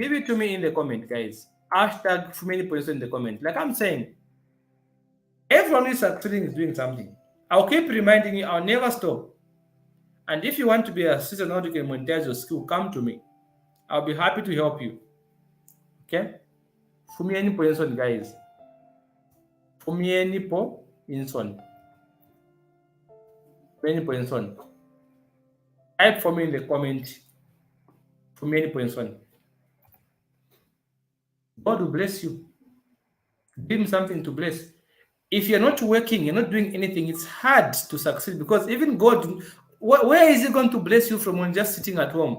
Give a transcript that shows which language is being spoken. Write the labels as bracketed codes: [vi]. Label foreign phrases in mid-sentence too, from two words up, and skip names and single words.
[en] Give it to me in the comment, guys. Hashtag Fumieni Poinson in the comment. Like I'm saying, everyone who is succeeding is doing something. I'll keep reminding you, I'll never stop. And if you want to be a assistant, how you can monetize your skill, come to me. I'll be happy to help you. Okay? Fumieni Poinson, guys. Fumieni Poinson. Fumieni Poinson. Type for me in the comment. Fumieni Poinson. God will bless you. Give him something to bless. If you're not working, you're not doing anything, it's hard to succeed because even God, where is he going to bless you from when just sitting at home?